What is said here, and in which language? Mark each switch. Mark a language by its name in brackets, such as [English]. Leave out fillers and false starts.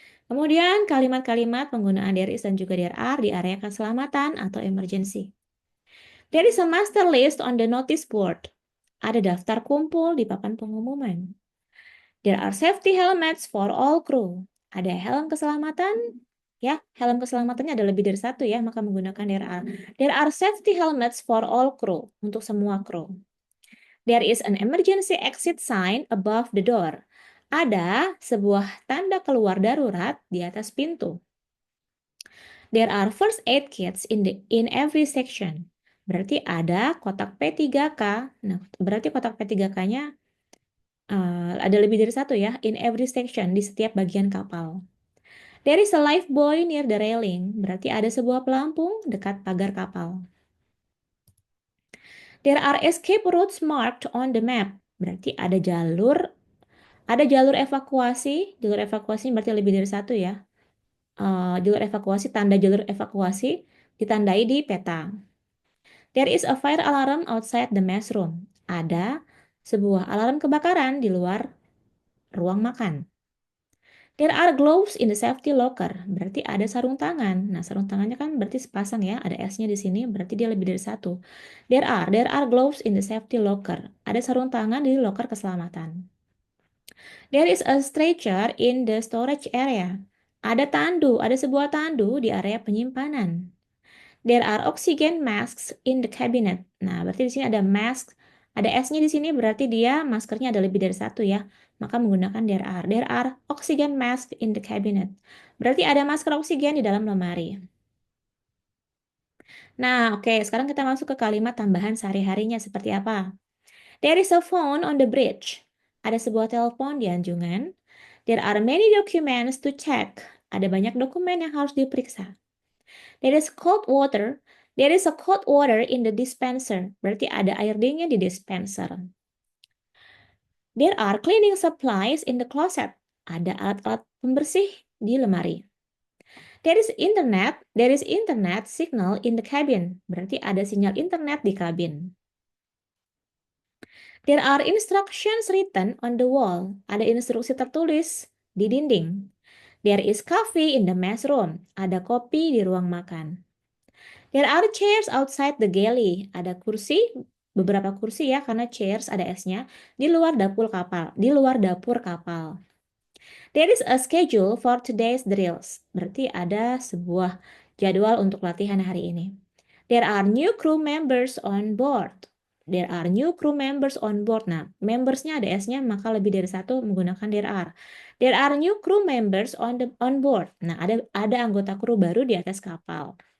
[Indonesian] Kemudian kalimat-kalimat penggunaan there is dan juga there are di area keselamatan atau emergency. [English] There is a master list on the notice board. [Indonesian] Ada daftar kumpul di papan pengumuman. [English] There are safety helmets for all crew. [Indonesian] Ada helm keselamatan. Ya, helm keselamatannya ada lebih dari satu ya, maka menggunakan there are. [English] There are safety helmets for all crew, [Indonesian] untuk semua kru. [English] There is an emergency exit sign above the door. [Indonesian] Ada sebuah tanda keluar darurat di atas pintu. [English] There are first aid kits in every section. [Indonesian] Berarti ada kotak P3K. Nah, berarti kotak P3K-nya ada lebih dari satu ya. [English] In every section, [Indonesian] di setiap bagian kapal. [English] There is a lifebuoy near the railing. [Indonesian] Berarti ada sebuah pelampung dekat pagar kapal. [English] There are escape routes marked on the map. [Indonesian] Berarti ada jalur evakuasi. Jalur evakuasi berarti lebih dari satu ya. Tanda jalur evakuasi ditandai di peta. [English] There is a fire alarm outside the mess room. [Indonesian] Ada sebuah alarm kebakaran di luar ruang makan. [English] There are gloves in the safety locker. [Indonesian] Berarti ada sarung tangan. Nah, sarung tangannya kan berarti sepasang ya. Ada S-nya di sini, berarti dia lebih dari satu. [English] There are gloves in the safety locker. [Indonesian] Ada sarung tangan di loker keselamatan. [English] There is a stretcher in the storage area. [Indonesian] Ada sebuah tandu di area penyimpanan. [English] There are oxygen masks in the cabinet. [Indonesian] Nah, berarti di sini ada mask, ada S-nya di sini berarti dia maskernya ada lebih dari satu ya. Maka menggunakan there are. [English] There are oxygen masks in the cabinet. [Indonesian] Berarti ada masker oksigen di dalam lemari. Nah, oke, sekarang kita masuk ke kalimat tambahan sehari-harinya seperti apa. [English] There is a phone on the bridge. [Indonesian] Ada sebuah telepon di anjungan. [English] There are many documents to check. [Indonesian] Ada banyak dokumen yang harus diperiksa. [English] There is cold water. There is a cold water in the dispenser. [Indonesian] Berarti ada air dingin di dispenser. [English] There are cleaning supplies in the closet. [Indonesian] Ada alat-alat pembersih di lemari. [English] There is internet signal in the cabin. [Indonesian] Berarti ada sinyal internet di kabin. [English] There are instructions written on the wall. [Indonesian] Ada instruksi tertulis di dinding. [English] There is coffee in the mess room. [Indonesian] Ada kopi di ruang makan. [English] There are chairs outside the galley. [Indonesian] Ada kursi, beberapa kursi ya, karena chairs ada S-nya, di luar dapur kapal. [English] There is a schedule for today's drills. [Indonesian] Berarti ada sebuah jadwal untuk latihan hari ini. [English] There are new crew members on board. There are new crew members on board. [Indonesian] Nah, membersnya ada S-nya, maka lebih dari satu menggunakan there are. [English] There are new crew members on board. [Indonesian] Nah, ada anggota kru baru di atas kapal.